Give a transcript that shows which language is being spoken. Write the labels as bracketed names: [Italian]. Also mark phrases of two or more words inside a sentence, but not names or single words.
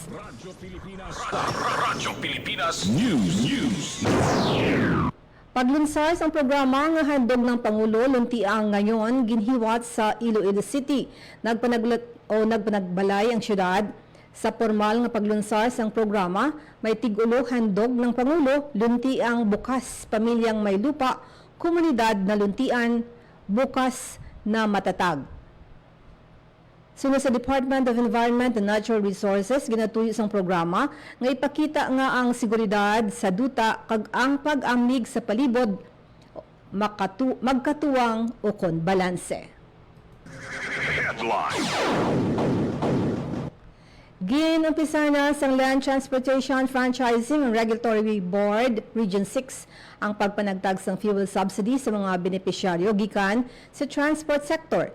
[Hiligaynon] Radyo Pilipinas News. paglunsar sa programa nga handog ng Pangulo luntiang ngayon ginhiwat sa Iloilo City. Nagpanagbalay ang syudad sa formal nga paglunsar sang programa. May tigulo [Filipino] handog ng Pangulo luntiang bukas pamilyang may lupa, komunidad na luntian bukas na matatag. [Hiligaynon] Sunod sa Department of Environment and Natural Resources, ginatuyo sang programa nga ipakita nga ang seguridad sa duta kag ang pag-amig sa palibot magkatuwang o kon balanse. Ginumpisa na sa Land Transportation Franchising and Regulatory Board Region 6 ang pagpanagtag sang fuel subsidy sa mga benepisyaryo gikan sa transport sector.